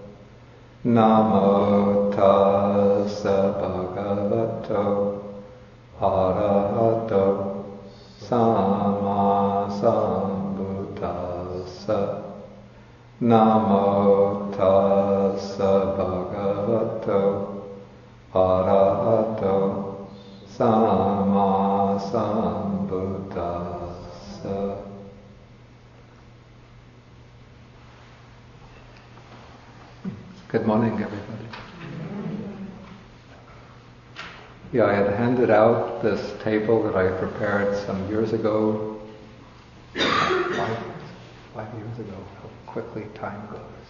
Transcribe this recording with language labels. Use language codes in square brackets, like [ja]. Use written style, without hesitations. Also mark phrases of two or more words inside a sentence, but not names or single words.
[pi] Namo tassa bhagavato arahato samma sambuddhassa. Namo tassa bhagavato arahato samma sambuddhassa. [en] Good morning, everybody. Yeah, I had handed out this table that I prepared some years ago. 5 years ago. How quickly time goes.